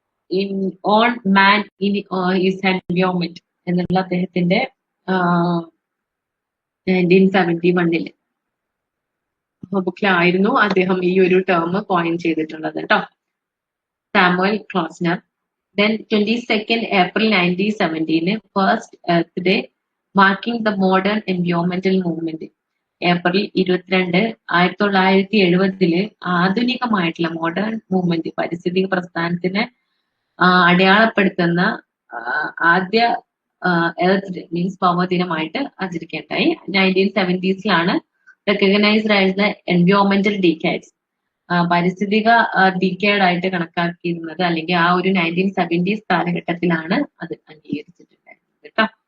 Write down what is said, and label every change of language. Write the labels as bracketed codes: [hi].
[ml] In all man in is environment എന്നുള്ള അദ്ദേഹത്തിന്റെ 1971 ബുക്കിലായിരുന്നു അദ്ദേഹം ഈ ഒരു ടേം കോയിൻ ചെയ്തിട്ടുള്ളത് കേട്ടോ, Samuel ക്ലോസ്നർ. [en] Then 22nd April 1917, first Earth Day, marking the modern environmental movement. [ml] April 22, 1970 ആധുനികമായിട്ടുള്ള modern movement, പരിസ്ഥിതി പ്രസ്ഥാനത്തിനെ അടയാളപ്പെടുത്തുന്ന ആദ്യ earth day means ഭൗമദിനമായിട്ട് ആചരിക്കേണ്ടായി. [en] 1970s recognised as the എൻവയോൺമെന്റൽ decades, [ml] പാരിസ്ഥിതിക ഡിക്കേഡായിട്ട് കണക്കാക്കിയിരുന്നത്, അല്ലെങ്കിൽ ആ ഒരു 1970s കാലഘട്ടത്തിലാണ് അത് അംഗീകരിച്ചിട്ടുണ്ടായിരുന്നത് കേട്ടോ.